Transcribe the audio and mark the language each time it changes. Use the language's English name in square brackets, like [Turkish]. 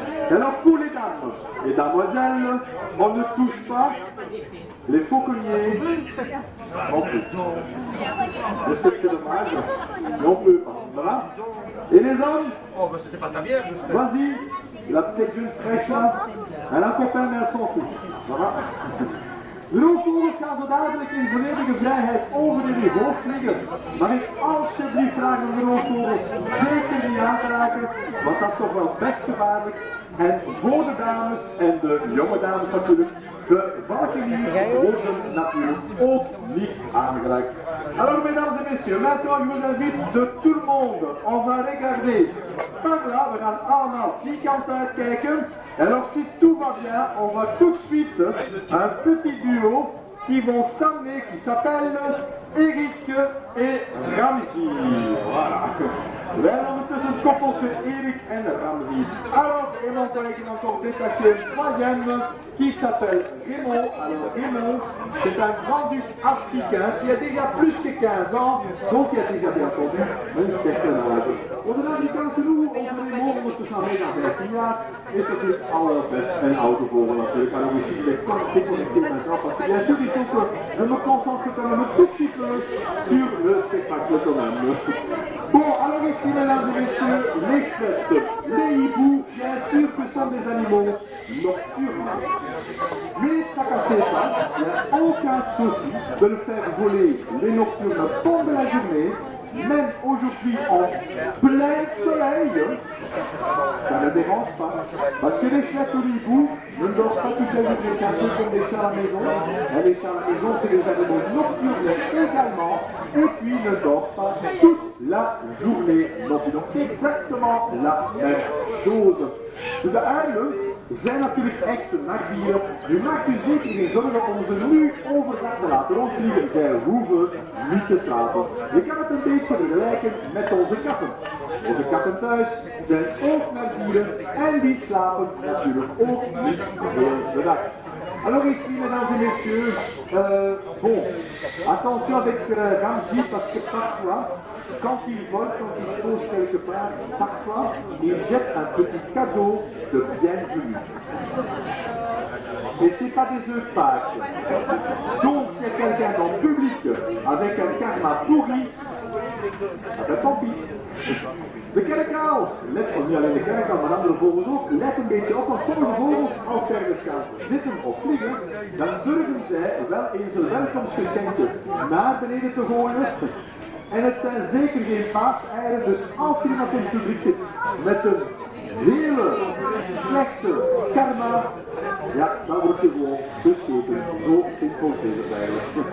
[French] Alors pour les dames et damoiselles, on ne touche pas les fauconniers, on peut. Je sais que c'est dommage, mais on peut pas. Voilà. Et les hommes? Oh, ben c'était pas ta bière, j'espère. Vas-y, la petite jeune fraîche là, elle a un copain, mais elle s'en fout. Voilà. [Dutch] De roofvogels gaan zo dadelijk in volledige vrijheid over jullie hoofd vliegen. Maar ik alsjeblieft vraag om de roofvogels zeker niet aan te raken, want dat is toch wel best gevaarlijk. En voor de dames en de jonge dames natuurlijk, de valkeniers worden natuurlijk ook niet aangeraakt. [French] Alors mesdames et messieurs, maintenant je vous invite de tout le monde, on va regarder par là, [Dutch] we gaan allemaal die kant uitkijken. [French] Alors si tout va bien, on va tout de suite un petit duo qui vont s'amener, qui s'appelle Erik et Ramzi. Voilà. [Dutch] Wij hebben ondertussen een koppeltje Erik en Ramzi. [French] Alors, et mon collègue encore détaché un troisième qui s'appelle Raymond. Alors Raymond, c'est un grand-duc africain qui a déjà plus que 15 ans, donc il a déjà bien entendu een certain âge. [Dutch] Onze Amerikaanse roer, onze Raymond, ondertussen al bijna 15 jaar, is natuurlijk allerbest een oude vogel natuurlijk. [French] Alors ici, il est connecté maintenant, parce que bien sûr, il faut que je me concentre quand même un tout petit peu sur le spectacle quand même. Bon, alors ici, mesdames et messieurs, les chouettes, les hiboux, bien sûr que sont des animaux nocturnes. Mais ça casse pas, il n'y a aucun souci de le faire voler les nocturnes pendant la journée, même aujourd'hui en plein soleil, ça ne dérange pas. Parce que les chouettes ou les hiboux ne dorment pas toute la journée, c'est un peu comme les chats à la maison. Les chats à la maison, c'est des animaux nocturnes également, et puis ne dorment pas toute la journée non plus. Donc c'est exactement la même chose. [Dutch] De uilen zijn natuurlijk echte nachtdieren. Nu maakt u zeker geen zorgen om ze nu overdag te laten rondvliegen. Zij hoeven niet te slapen. Je kan het een beetje vergelijken met onze katten. Onze katten thuis zijn ook nachtdieren en die slapen natuurlijk ook niet heel de dag. [French] Alors ici, mesdames et messieurs, bon, attention avec Ramzi parce que parfois, quand il vole, quand il se pose quelque part, parfois, il jette un petit cadeau de bienvenue. Et c'est pas des œufs de Pâques. Donc, si quelqu'un dans le public avec un karma pourri, ah ben tant pis. [Dutch] De kerkuil, let niet alleen de kerkuil, maar andere vogels ook, let een beetje op, want sommige vogels, als ze ergens gaan zitten of vliegen, dan durven zij wel eens een welkomstgeschenk naar beneden te gooien. En het zijn zeker geen paaseieren, dus als er iemand in het publiek zit met een hele slechte karma, ja, dan wordt je gewoon bescheten. Zo simpel is het eigenlijk.